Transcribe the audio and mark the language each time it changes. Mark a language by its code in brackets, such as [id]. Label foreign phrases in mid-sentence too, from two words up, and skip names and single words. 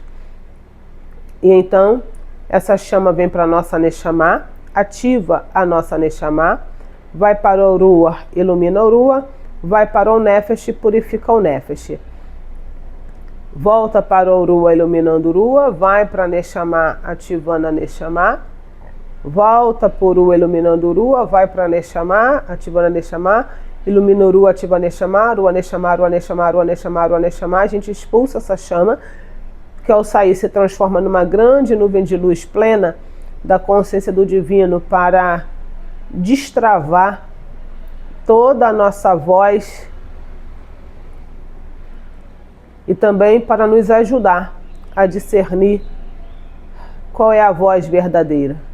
[pt] E então, essa chama vem para a nossa Neshama, ativa a nossa Neshama, vai para o Ruach, ilumina o Ruach, vai para o Nefesh, purifica o Nefesh. Volta para o Ruach, iluminando o Ruach, vai para a Neshama, ativando a Neshama, volta para o Ruach, iluminando o Ruach, vai para a Neshama, ativando a Neshama, ilumina o Ruach, ativa a Neshama, [he] רוח נשמה רוח נשמה רוח נשמה רוח נשמה, [pt] a gente expulsa essa chama, que ao sair se transforma numa grande nuvem de luz plena da consciência do divino para destravar toda a nossa voz e também para nos ajudar a discernir qual é a voz verdadeira.